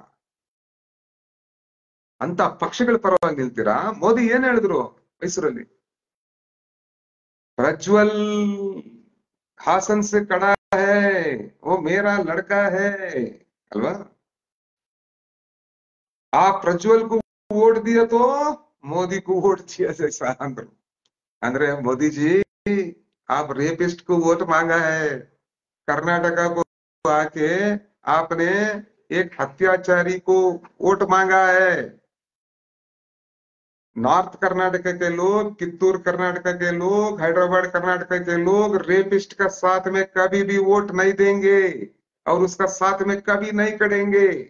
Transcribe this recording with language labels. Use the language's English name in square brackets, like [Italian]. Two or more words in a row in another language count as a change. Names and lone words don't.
[Kannada] ಅಂತ ಪಕ್ಷಗಳ ಪರವಾಗಿ ನಿಲ್ತೀರಾ? ಮೋದಿ ಏನ್ ಹೇಳಿದ್ರು ಮೈಸೂರಲ್ಲಿ? [Hindi] प्रज्वल हासन से खड़ा है, वो मेरा लड़का है ಅಲ್ವಾ? ಆ ಪ್ರಜ್ವಲ್ ಕು वोट दिया तो मोदी को वोट दिया जैसा अंदर। ಅಂದ್ರೆ मोदी जी आप रेपिस्ट को वोट मांगा है, कर्नाटका को आके आपने एक हत्याचारी को वोट मांगा है। नॉर्थ कर्नाटका के लोग, कित्तूर कर्नाटका के लोग, हैदराबाद कर्नाटका के लोग रेपिस्ट का साथ में कभी भी वोट नहीं देंगे और उसका साथ में कभी नहीं करेंगे।